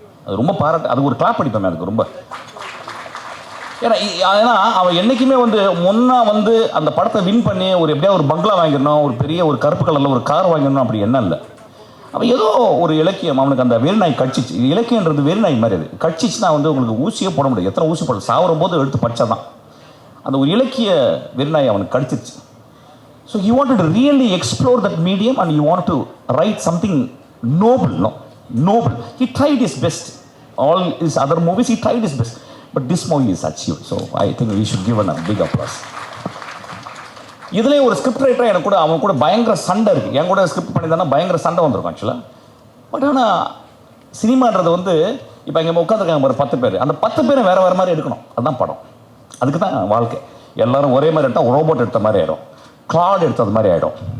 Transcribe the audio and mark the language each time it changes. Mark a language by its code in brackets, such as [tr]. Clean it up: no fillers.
[ta] அது ரொம்ப அது ஒரு கிளாப் அடிப்பேன் அதுக்கு ரொம்ப. ஏன்னா அவன் என்றைக்குமே வந்து முன்னா வந்து அந்த படத்தை வின் பண்ணி எப்படியா ஒரு பங்களா வாங்கிடணும், ஒரு பெரிய ஒரு கருப்பு கலரில் ஒரு கார் வாங்கிடணும், அப்படி என்ன இல்லை. அவன் ஏதோ ஒரு இலக்கியம் அவனுக்கு அந்த வெறிநாய் கட்சிச்சு. இலக்கியன்றது வெறிநாய் மாதிரி, அது கட்சிச்சுன்னா வந்து உங்களுக்கு ஊசியே போட முடியாது. எத்தனை ஊசி போட சாவற போது எடுத்து படித்தா தான் அந்த ஒரு இலக்கிய வெறிநாய் அவனுக்கு கடிச்சிருச்சு. [en] So he wanted to really explore that medium and he wanted to write something noble. He tried his best. All his other movies he tried his best, but this movie is achieved. So I think we should give a big applause. [ta] இதுலேயே ஒரு script ரைட்டராக எனக்கு கூட அவன் கூட பயங்கர சண்டை இருக்குது. என் கூட ஸ்கிரிப்ட் பண்ணி தானே பயங்கர சண்டை வந்திருக்கும் ஆக்சுவலாக. பட் ஆனால் சினிமான்றது வந்து இப்போ இங்கே உட்காந்துருக்காங்க ஒரு 10 பேர், அந்த 10 பேரும் வேறு வேறு மாதிரி எடுக்கணும். அதுதான் படம், அதுக்கு தான் வாழ்க்கை. எல்லாரும் ஒரே மாதிரி எடுத்தால் ரோபோட் எடுத்த மாதிரி ஆகிடும், கிளாட் எடுத்தது மாதிரி ஆகிடும்.